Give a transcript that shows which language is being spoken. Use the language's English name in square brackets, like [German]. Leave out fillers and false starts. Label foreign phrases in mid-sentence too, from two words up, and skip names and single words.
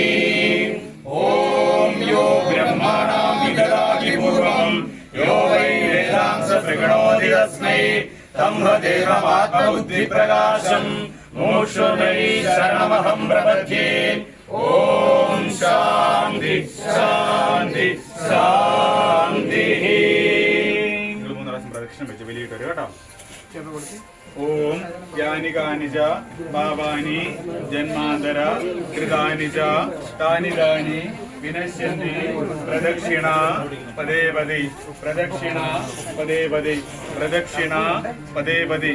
[Sanskrit] ॐ यो ब्रह्माणां विददाति पूर्वं यो वै वेदांस प्रगणोति तस्मै तं देवमात्मबुद्धिप्रकाशम् मोक्षोदय शरणमहं प्रपद्ये। ओम शांति शांति शांति। [Malayalam] മൂന്ന് പ്രാവശ്യം പ്രദക്ഷിണം വെച്ച് വലിയിട്ട് വരും കേട്ടോ. [Sanskrit] ഓം യാനി കാനി ച പാപാനി ജന്മാന്തര കൃതാനി ച താനി താനി വിനശ്യന്തി പ്രദക്ഷിണ പദേ പദേ പ്രദക്ഷിണ പദേ പദേ പ്രദക്ഷിണ പദേ പദേ.